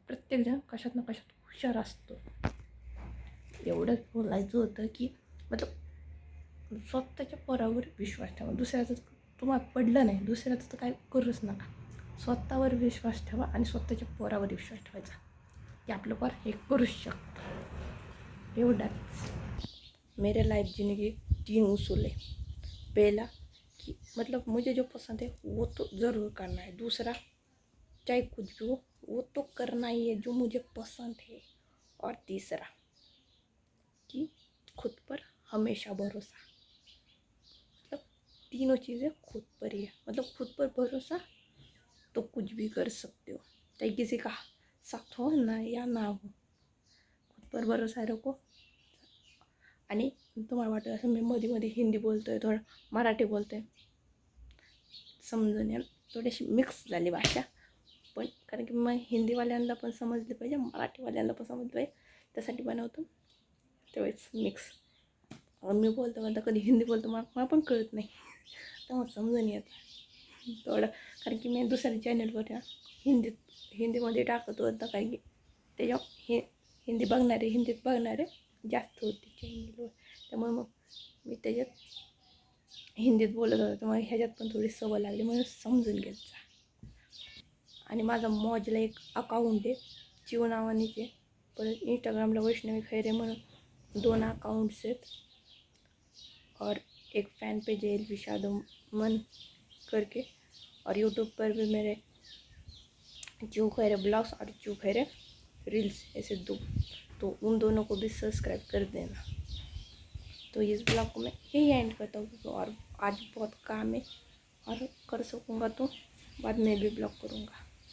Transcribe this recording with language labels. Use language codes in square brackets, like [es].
[mr] प्रत्येकजण कशात ना कशात हुशार असतो. एवढंच बोलायचं होतं की मतलब स्वतःच्या पोरावर विश्वास ठेवा. दुसऱ्याचं तुम्हाला पडलं नाही, दुसऱ्याचं तर काय करूच नका. स्वतःवर विश्वास ठेवा आणि स्वतःच्या पोरावर विश्वास ठेवायचा की आपलं पोर हे करूच शकतं. एवढंच. [hi] मेरे लाइफ जीने के 3 उसूल है. पहला कि मतलब मुझे जो पसंद है वो तो ज़रूर करना है. दूसरा, चाहे कुछ भी हो वो तो करना ही है जो मुझे पसंद है. और तीसरा कि खुद पर हमेशा भरोसा. मतलब तीनों चीज़ें खुद पर ही है. मतलब खुद पर भरोसा तो कुछ भी कर सकते हो, चाहे किसी का साथ हो ना या ना हो. खुद पर भरोसा रखो. [mr] आणि तुम्हाला वाटत असं मी मध्ये हिंदी बोलतोय, थोडं मराठी बोलतोय, समजून या. थोडीशी मिक्स झाली भाषा, पण कारण की मग हिंदीवाल्यांना पण समजली पाहिजे, मराठीवाल्यांना पण समजलं पाहिजे, त्यासाठी बनवतो. तेव्हाच मिक्स. मी म्हणता कधी हिंदी बोलतो मला पण कळत नाही, तेव्हा समजून येतं थोडं. कारण की मी दुसऱ्या चॅनलवर ना हिंदीमध्ये टाकत होतं, कारण की त्याच्या हिंदीत बघणारे जास्त होते चॅनलवर. त्यामुळे मग मी त्याच्यात हिंदीत बोलत होतं, त्यामुळे ह्याच्यात पण थोडी सवय लागली, म्हणून समजून घ्यायचं. आणि माझा मॉजला एक अकाउंट आहे चिव नावानीचे. परत इंस्टाग्रामला वैष्णवी खैरे म्हणून 2 अकाउंट्स आहेत. [hi] और एक फ़ैन पेज है विशादो मन करके. और यूट्यूब पर भी मेरे चिव खैरे ब्लॉग्स और चिव खैरे रील्स, ऐसे 2, तो उन दोनों को भी सब्सक्राइब कर देना. तो इस ब्लॉग को मैं यही एंड करता हूँ. और आज बहुत काम है, और कर सकूँगा तो बाद में भी ब्लॉग करूँगा.